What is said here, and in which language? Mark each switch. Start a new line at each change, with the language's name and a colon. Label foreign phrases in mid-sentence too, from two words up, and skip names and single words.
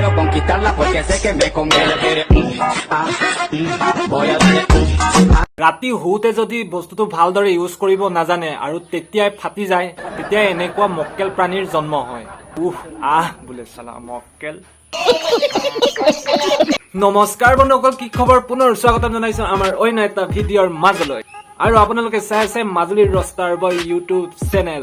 Spanish: quitarla porque sé que me conviene. Voy a darle.
Assamese: ৰাতি হুতে যদি বস্তুটো ভালদৰে ইউজ কৰিব নাজানে আৰু তেতিয়াই ফাটি যায়, তেতিয়া এনেকুৱা মক্কেল প্ৰাণীৰ জন্ম হয়। বোলে চালা মক্কেল। নমস্কাৰ বন্ধুসকল, কি খবৰ? পুনৰ স্বাগতম জনাইছো আমাৰ অন্য এটা ভিডিঅ'ৰ মাজলৈ। আৰু আপোনালোকে চাই আছে মাজুলীৰ ৰষ্টাৰ বয় ইউটিউব চেনেল।